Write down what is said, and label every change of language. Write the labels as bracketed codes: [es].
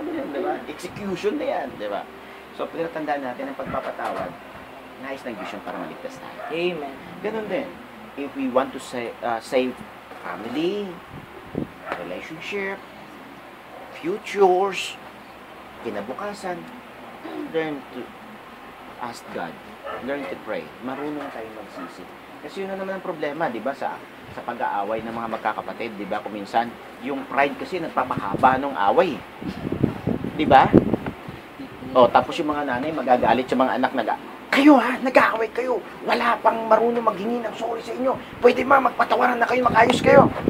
[tl] Diba? Execution na yan. Diba? So, pinatandaan natin ang pagpapatawad. nais ng Diyos yun para maligtas tayo. Amen. Ganun din. [en] If we want to save family, relationship, futures, kinabukasan, learn to ask God. Learn to pray. [tl] Marunong tayo magsisi. Kasi yun na naman ang problema, di ba, sa pag-aaway ng mga magkakapatid, di ba, kuminsan, yung pride kasi nagpapahaba ng away. Di ba? O, tapos yung mga nanay magagalit sa mga anak kayo ha, nag-aaway kayo. Wala pang marunong maghingi ng sorry sa inyo. Pwede magpatawaran na kayo, mag-ayos kayo.